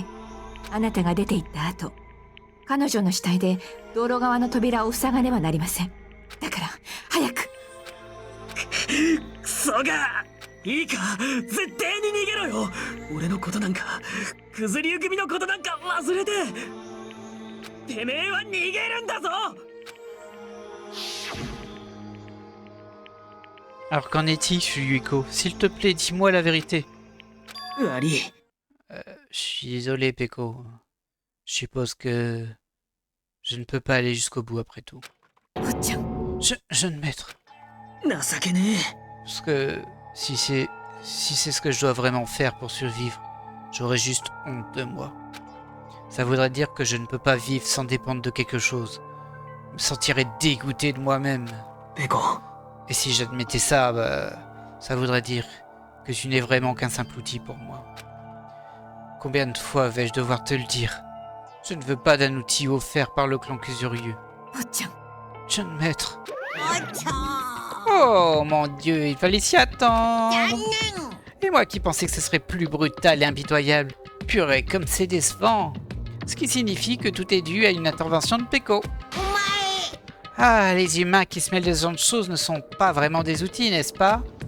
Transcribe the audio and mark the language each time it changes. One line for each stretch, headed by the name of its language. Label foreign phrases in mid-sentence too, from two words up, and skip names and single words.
Japanese: あなたが出て行った後、彼女の死体で道路側の扉を塞がねばなりません。だから早く。クソがいいか、絶対に逃げろよ。俺のことなんか、クズリュウ組のことなんか忘れて、てめえは逃げるんだぞ。
French: Alors qu'en est-il, Fuyuiko? S'il te plaît, dis-moi la vérité.
Japanese: 悪い。
French: Je suis désolé, Peko. Je suppose que je ne peux pas aller jusqu'au bout après tout.
Japanese: 坊ちゃん。
French: Jeune maître.
Japanese: 情けねえ。
French: Parce que si c'est ce que je dois vraiment faire pour survivre, j'aurais juste honte de moi. Ça voudrait dire que je ne peux pas vivre sans dépendre de quelque chose. Je me sentirais dégoûté de moi-même. Peko. Et si j'admettais ça, ça voudrait dire que tu n'es vraiment qu'un simple outil pour moi. Combien de fois vais-je devoir te le dire? Je ne veux pas d'un outil offert par le clan Kuzuryu.
Japanese: 坊ちゃん。
French: Jeune maître. Oh mon dieu, il fallait s'y attendre. Et moi qui pensais que ce serait plus brutal et impitoyable. Purée, comme c'est décevant. Ce qui signifie que tout est dû à une intervention de Peko. Ah, les humains qui se mêlent de ce genre de choses ne sont pas vraiment des outils, n'est-ce pas?